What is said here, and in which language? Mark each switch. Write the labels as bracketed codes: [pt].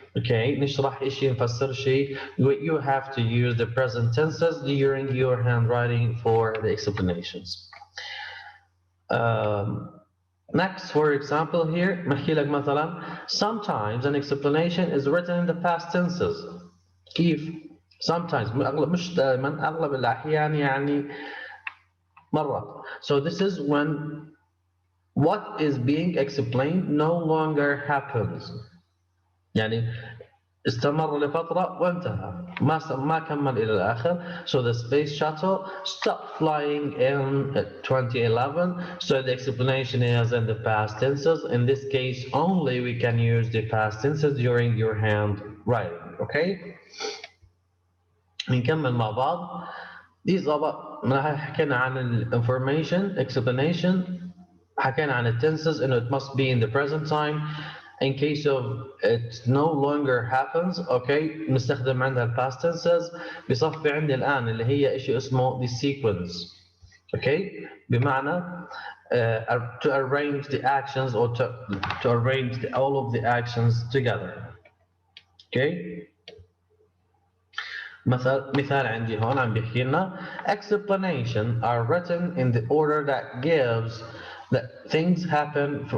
[en] Okay, [ar] نشرح إشي نفسر شيء, [en] you have to use the present tenses during your handwriting for the explanations. Next, for example here [ar] بحكي لك مثلا [en] sometimes an explanation is written in the past tenses. [ar] كيف؟ [en] sometimes [ar] مش دائما, أغلب الأحيان يعني مرات. [en] So this is when what is being explained no longer happens. [ar] يعني استمر لفترة وانتهى, ما كمل إلى الآخر. [en] So the space shuttle stopped flying in 2011. So the explanation is in the past tenses. In this case only we can use the past tenses during your handwriting. [ar] Okay. نكمل مع بعض. [en] These are [ar] حكينا عن [en] information, explanation, حكينا عن tenses and it must be in the present time. In case of it no longer happens, okay, [ar] نستخدم عندها [en] past tenses. [ar] بصفي عندي الآن اللي هي إشي اسمه [en] the sequence. Okay, [ar] بمعنى [en] to arrange the actions or to arrange all of the actions together. Okay. [ar] مثال عندي هون عم بيحكي لنا [en] explanation are written in the order that gives that things happen.